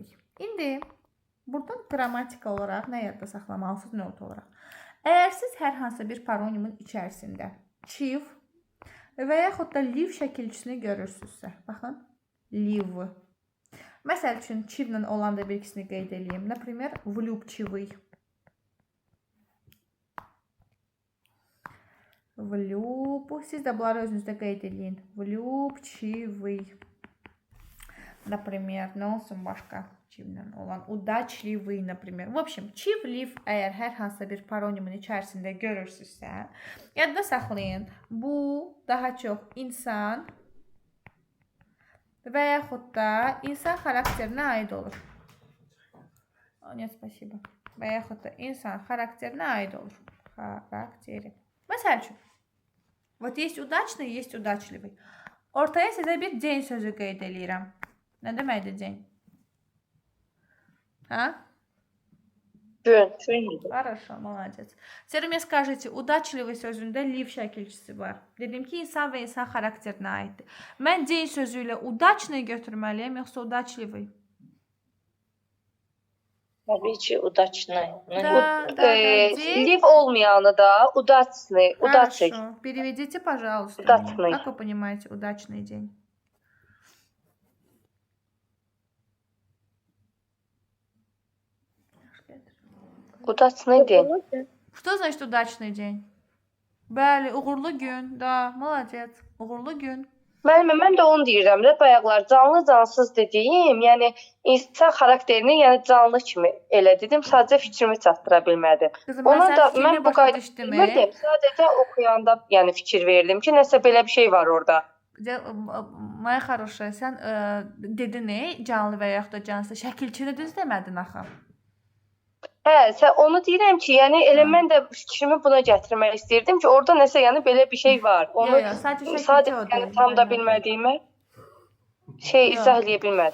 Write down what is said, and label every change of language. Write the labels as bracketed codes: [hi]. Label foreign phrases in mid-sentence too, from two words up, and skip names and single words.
[az] İndi buradan qrammatika olaraq nə yadda saxlamalısınız not olaraq? Əgər siz hər hansı bir paronimin içərisində chiv və yaxud da liv şəkilçisini görürsünüzsə, baxın, liv. Məsəl üçün chivlə olan da bir ikisini qeyd edeyim. [ru] Например, влюбчивый. [az] Siz də bunları özünüzdə qeyd edin. [ru] Влюбчивый. Например, [az] nə olsun başqa çivlə olan? [ru] Удачливый, например. В общем, [az] çiv, liv əgər hər hansı bir paronimin içərisində görürsünüzsə, yadda saxlayın. Bu daha çox insan və yaxud da insan xarakterinə aid olur. [ru] Нет, спасибо. [az] Və yaxud da insan xarakterinə aid olur. Xarakteri. Məsəl üçün, [ru] вот есть удачный, есть удачливый. [az] Ortaya sizə bir день sözü qeyd eləyirəm. Nə deməkdir день? [ru] А? [az] Gün. [ru] Хорошо, молодец. Теперь мне скажите, удачливый [az] sözündə liv şəkilçisi var. Dedim ki, insan və insan xarakterinə aiddir. Mən день sözü ilə удачный götürməliyəm, yoxsa удачливый? Tabii ki, удачный. Liv olmayanı da удачный. [ru] Хорошо. Переведите, пожалуйста. Удачный. Как вы понимаете удачный день? Удачный день. Что значит удачный день? [az] Bəli, uğurlu gün. [ru] Da, молодец. [az] Uğurlu gün. Mən də onu deyirəm də, bayaqlar canlı cansız dediyim, yəni insan xarakterini, yəni canlı kimi elə dedim, sadəcə fikrimi çatdıra bilmədim. Kızım, Ona da mən bu qayda düşdüm. bilmirdim, sadəcə oxuyanda yəni fikir verdim ki, nəsə belə bir şey var orada. [ru] Моя хорошая, [az] sən dedin canlı və yaxud da cansız şəkilçini düz demədin axı. Hə, sən onu deyirəm ki, yəni elə mən də fikrimi buna gətirmək istirdim ki, orada nəsə yəni belə bir şey var. Onu sadəcə yəni tam da bilmədiyimə izah eləyə bilmədim.